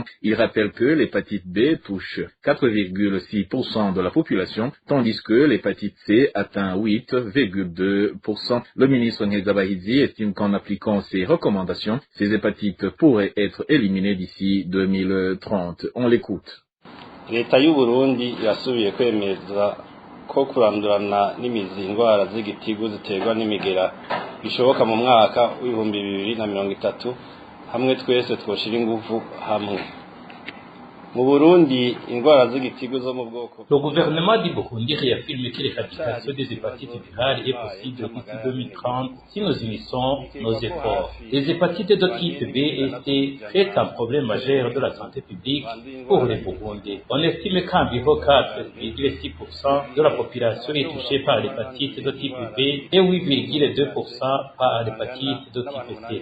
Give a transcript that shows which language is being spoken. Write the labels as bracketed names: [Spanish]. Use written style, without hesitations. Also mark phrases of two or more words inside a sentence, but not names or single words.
[French] Il rappelle que l'hépatite B touche 4,6% de la population, tandis que l'hépatite C atteint 8,2%. Le ministre Ngezabahizi estime qu'en appliquant ces recommandations, ces hépatites pourraient être éliminées d'ici 2030. On l'écoute. [Rundi] Leta y'u Burundi irasubiye kwemeza ko kurandurana n'imizi indwara z'igitigu ziterwa n'imigera bishoboka mu mwaka w'ibihumbi 2030 hamwe twese twoshira ingufu hamwe. Mu Burundi indwara z'igitigu zo mu bwoko. [French] Le gouvernement du Burundi réaffirme que l'éradication des hépatites virales est possible d'ici 2030 si nous unissons nos efforts. Les hépatites de type B et C sont un problème majeur de la santé publique pour les Burundais. On estime qu'environ 4,6% de la population est touchée par l'hépatite de type B et 8,2% par l'hépatite de type C.